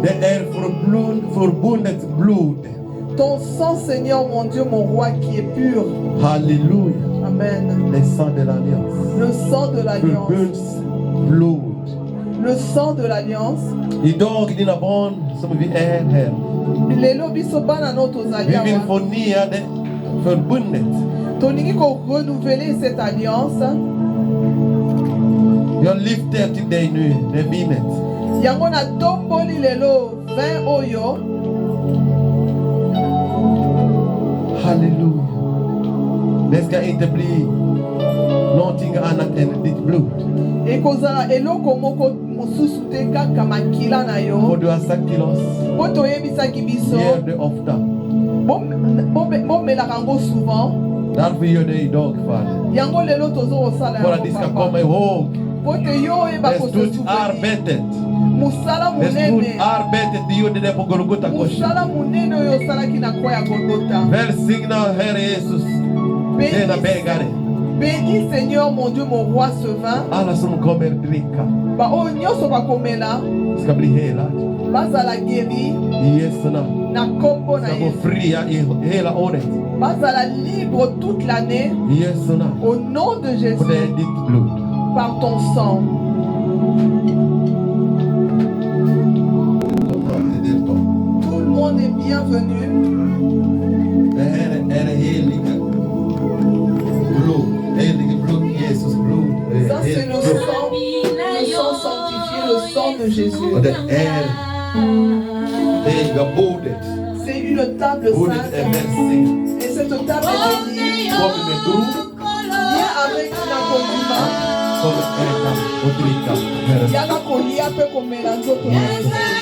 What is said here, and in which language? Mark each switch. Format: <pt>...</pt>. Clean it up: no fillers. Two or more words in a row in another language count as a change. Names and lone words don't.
<en>The air verbundet blood.</en> <fr>Ton sang, Seigneur mon Dieu, mon roi qui est pur. Alléluia. Amen. Le sang de l'alliance. Le sang de l'alliance. Blood. Le sang de l'alliance.</fr> <sv>Idag dina barn som vi är här.</sv> <ln>Lelo biso bana no tozali</ln> <sv>Vi vill</sv> <ln>awa.</ln> <sv>förnya det förbundet.</sv> <ln>Toningi ko</ln> <fr>renouveler cette alliance.</fr> <sv>Jag lyfter till dig nu, det vinet.</sv> <ln>Yango na tomboli lelo vin oyo.</ln> <sv>Halleluja. Det ska inte bli någonting annat än ditt blod.</sv> <ln>Ekozala eloko moko mosusu te kaka makila na yo.</ln> <sv>Och du har sagt till oss,</sv> <ln>Po toyebisaki biso.</ln> <sv>gör det ofta.</sv> <ln>Bomelaka yango souvent.</ln> <sv>Därför gör det idag, Fader.</sv> <ln>Yango lelo tozosala</ln> <sv>För att de ska komma ihåg</sv> <ln>po te yo oyeba</ln> <sv>det stort</sv> <ln>kosouvenir.</ln> <sv>arbetet.</sv> <ln>Musala</ln> <sv>Det stort</sv> <ln>munene.</ln> <sv>arbetet du gjorde det på Golgota korset.</sv> <ln>Musala munene oyo osalaki na kwa ya Golgotha.</ln> <sv>Välsigna Herre Jesus denna bägare.</sv> <fr>Bénis Seigneur mon Dieu mon roi ce vin.</fr> <sv>Alla som kommer dricka</sv> <ln>Ba oyo nyonso bakomela</ln> <sv>ska bli helade.</sv> <ln>bazala guéri</ln> <sv>I Jesu namn.</sv> <ln>na kombo na</ln> <sv>Ska gå</sv> <ln>Yesu.</ln> <sv>fria i hela året.</sv> <fr>Bazala libre toute l'année</fr> <sv>I Jesu namn.</sv> <fr>au nom de</fr> <sv>Och</sv> <fr>Jésus</fr> <sv>det är ditt blod.</sv> <fr>par ton sang. Tout le monde est bienvenu.</fr> <sv>Det här är det heliga blod. Heliga blod, Jesus blod. Det</sv> <fr>Ça</fr> <sv>är</sv> <fr>c'est</fr> <sv>helt</sv> <fr>le</fr> <sv>blod.</sv> <fr>sang sanctifié, le sang de Jésus.</fr> <sv>Och det är heliga bordet.</sv> <fr>C'est une table</fr> <sv>Bordet är</sv> <fr>sainte.</fr> <sv>välsignat.</sv> <fr>Et cette table est bénie.</fr> <sv>Kom med tro.</sv> <fr>Viens avec la kondima.</fr> <sv>Kom äta och dricka. Herren.</sv> <ln>Yaka kolia pe komela nzoto na Yesu.</ln>